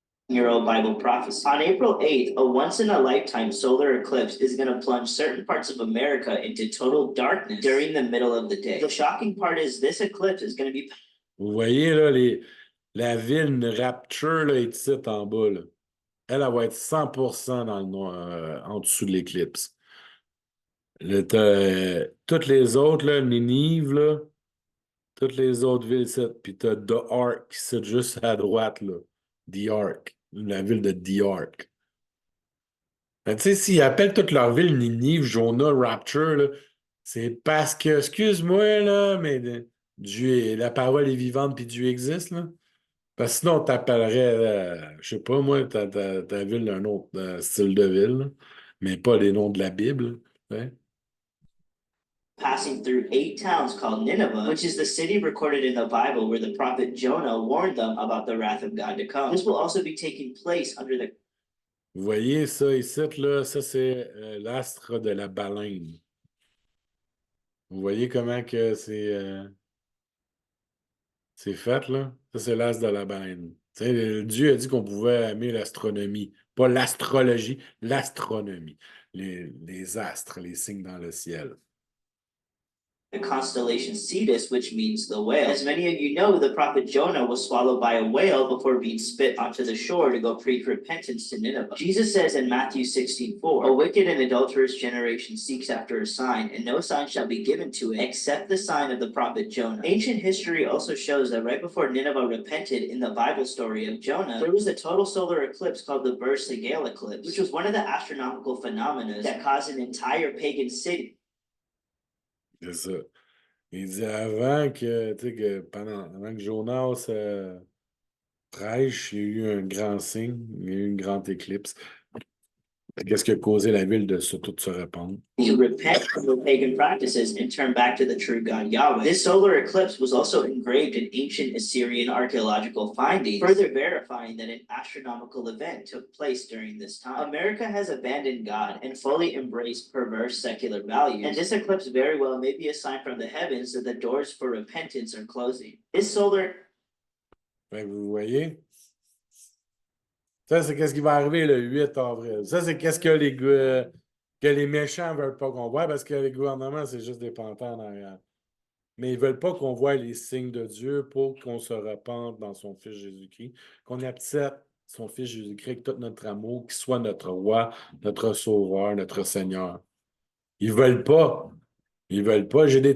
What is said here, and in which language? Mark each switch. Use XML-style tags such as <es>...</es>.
<en>Year-old Bible prophecy. On April 8th, a once-in-a-lifetime solar eclipse is going to plunge certain parts of America into total darkness during the middle of the day. The shocking part is this eclipse is going to be...</en> <fr>Vous voyez, là, la ville Rapture, là, est ici en bas, là. Elle va être 100% dans le noir, en dessous de l'éclipse. Toutes les autres, là, Ninive, là, toutes les autres villes, puis t'as The Ark, c'est juste à droite, là. The Ark, la ville de The Ark. Tu sais, s'ils appellent toute leur ville Ninive, Jonah, Rapture, là, c'est parce que, excuse-moi, là, mais Dieu, la parole est vivante puis Dieu existe, là. Parce que sinon, on t'appellerait, je sais pas, moi, ta ville d'un autre style de ville, là, mais pas les noms de la Bible. Ouais.</fr> <en>Passing through 8 towns called Nineveh, which is the city recorded in the Bible where the prophet Jonah warned them about the wrath of God to come. This will also be taking place under the...</en> <fr>Vous voyez ça ici, là, ça c'est l'astre de la baleine. Vous voyez comment que c'est fait, là? Ça, c'est l'astre de la baleine. Tu sais, Dieu a dit qu'on pouvait aimer l'astronomie. Pas l'astrologie, l'astronomie. Les astres, les signes dans le ciel.</fr> <en>The constellation Cetus, which means the whale. As many of you know, the prophet Jonah was swallowed by a whale before being spit onto the shore to go preach repentance to Nineveh. Jesus says in Matthew 16:4, a wicked and adulterous generation seeks after a sign, and no sign shall be given to it except the sign of the prophet Jonah. Ancient history also shows that right before Nineveh repented in the Bible story of Jonah, there was a total solar eclipse called the Beer-Segel eclipse, which was one of the astronomical phenomena that caused an entire pagan city.</en> <fr>C'est ça. Il dit avant que, tu sais, avant que Jonas prêche, il y a eu un grand signe, il y a eu une grande éclipse. Qu'est-ce qui a causé la ville de tout se répandre?</fr> <en>You repent from the pagan practices and turn back to the true God Yahweh. This solar eclipse was also engraved in ancient Assyrian archaeological findings, further verifying that an astronomical event took place during this time. America has abandoned God and fully embraced perverse secular values, and this eclipse very well may be a sign from the heavens that the doors for repentance are closing. This solar...</en> <fr>Vous voyez? Ça, c'est qu'est-ce qui va arriver le 8 avril. Ça, c'est qu'est-ce que les méchants ne veulent pas qu'on voit parce que les gouvernements, c'est juste des panthères en arrière. Mais ils ne veulent pas qu'on voie les signes de Dieu pour qu'on se repente dans son Fils Jésus-Christ, qu'on accepte son Fils Jésus-Christ avec tout notre amour, qu'il soit notre roi, notre sauveur, notre Seigneur. Ils ne veulent pas. Ils ne veulent pas.</fr>